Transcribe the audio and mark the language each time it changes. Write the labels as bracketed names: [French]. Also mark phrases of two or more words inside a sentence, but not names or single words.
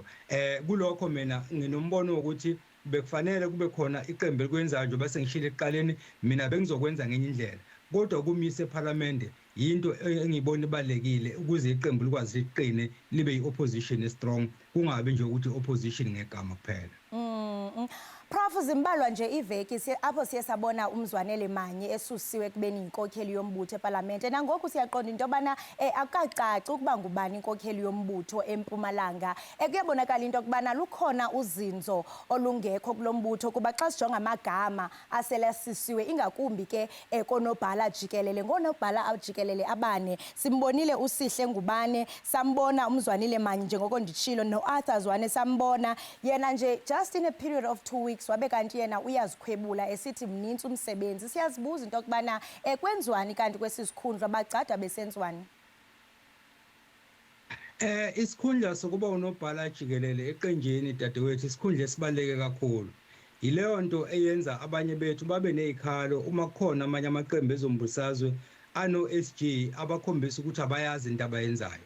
[Zulu] Kulokho mina nginombono ukuthi bekufanele kube khona iqembu elikwenzayo njengoba sengishilo ekuqaleni mina bengizokwenza ngenye indlela. Kodwa kumisa eParliament yinto engibona ibalekile ukuze iqembu likwazi liqine libe yi- [English] opposition strong [Zulu] kungabe nje ukuthi opposition ngegama kuphela. [Xhosa] Prof, zimbalwa nje iveki apho siye sabona uMzwanele Manyi esusiwe kubeni inkokheli yombutho eParliament. Nangoku siyaqonda into yobana akacaci ukuba ngubani inkokheli yombutho eMpumalanga. Kuyabonakala into yokubana lukhona uzinzo olungekho kulo mbutho kuba xa sijonga amagama aselasisiwe ingakumbi ke konobhala jikelele ngonobhala ajikelele abane. Simbonile uSihle Ngubane, sambona uMzwanele Manyi njengoko nditshilo noArthur Zwane sambona yena nje [English] just in a period of 2 weeks [Xhosa] wabe kanti yena uyazikhwebula esithi mninzi umsebenzi. Siyazibuza into yokubana kwenziwani kanti kwesisikhundla bagcada besenzwani? [Zulu] Isikhundla sokuba unobhala jikelele eqenjini dadewethu isikhundla esibaleke kakhulu. Yileyo nto eyenza abanye bethu babe nezikhalo uma kukhona amanye amaqembu ezombusazwe ano-SG abakhombisa ukuthi abayazi into abayenzayo.